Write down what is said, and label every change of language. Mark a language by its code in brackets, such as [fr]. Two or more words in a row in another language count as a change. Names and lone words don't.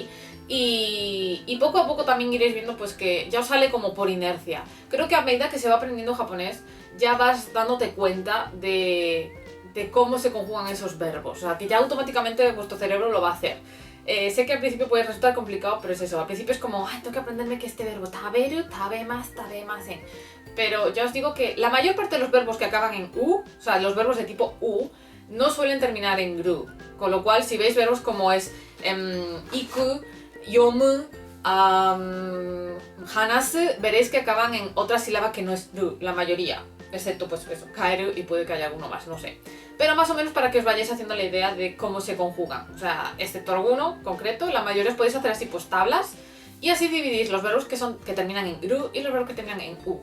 [es] Y poco a poco también iréis viendo pues que ya os sale como por inercia. Creo que a medida que se va aprendiendo japonés, ya vas dándote cuenta de cómo se conjugan esos verbos. O sea, que ya automáticamente vuestro cerebro lo va a hacer. Sé que al principio puede resultar complicado, pero es eso. Al principio es como, tengo que aprenderme que este verbo [ja] 食べる、食べます、食べません. [es] Pero ya os digo que la mayor parte de los verbos que acaban en u, o sea, los verbos de tipo u, no suelen terminar en gru. Con lo cual, si veis verbos como es [ja] 行く、読む、話す, [es] veréis que acaban en otra sílaba que no es ru, la mayoría. Excepto pues eso, kaeru, y puede que haya alguno más, no sé. Pero más o menos para que os vayáis haciendo la idea de cómo se conjugan. O sea, excepto alguno concreto, la mayoría os podéis hacer así pues tablas. Y así dividís los verbos que terminan en gru y los verbos que terminan en u.